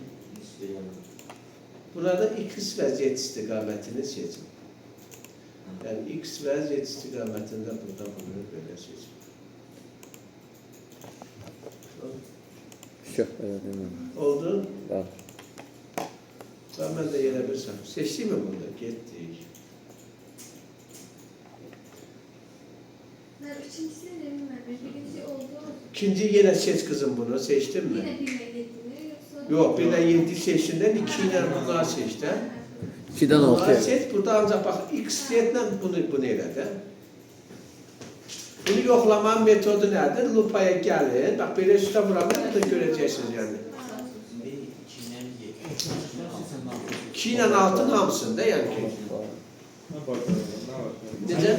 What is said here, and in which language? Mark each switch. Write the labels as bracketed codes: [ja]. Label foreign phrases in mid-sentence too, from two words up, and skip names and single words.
[az] Burada X və Z istiqamətini seçin. Yəni X və Z istiqamətində burada bunu belə seçin. Çox belə deməm. Oldu? Bəli. Mən də yerə bir səhv. Seçdik mi bunu da? Getdik. [tr] Ben ikincisini de bilmem. [az] Birinci oldu. İkinci yenə seç kızım bunu. [tr] Seçtin mi? Yine birine gitti. Yoksa... Yok, birden 7 seçtiğinden 2 ile bunları seçti. [az] 2-dən Bunları 6-ya. [tr] seç, burada ancak bak X seçle bunu elədi. [az] Bunu yoxlamanın metodu nədir? Lupaya gəlin. Bak belə üstə vuramı da görəcəksiniz yəni. 2 ile 6'ın hamısında yəni ki. Necə?